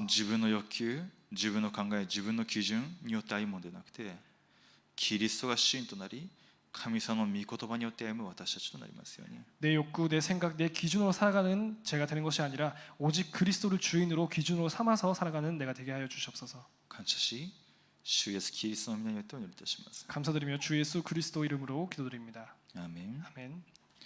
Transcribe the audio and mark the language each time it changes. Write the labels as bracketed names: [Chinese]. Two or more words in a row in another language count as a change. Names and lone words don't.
[Japanese] 自分の欲求自分の考え自分の基準によって歩むのではなくてキリストが主人となり神様の御言葉によって歩む私たちとなりますように [Korean] 내 욕구, 내 생각, 내 기준으로 살아가는 제가 되는 것이 아니라 오직 그리스도를 주인으로 기준으로 삼아서 살아가는 내가 되게 하여 주시옵소서. [Japanese] 感謝し主イエスキリストの皆によってお祈りいたします。 [Korean] 감사드리며 주 예수 그리스도 이름으로 기도드립니다. [Japanese] アーメン。 [Korean] 아멘.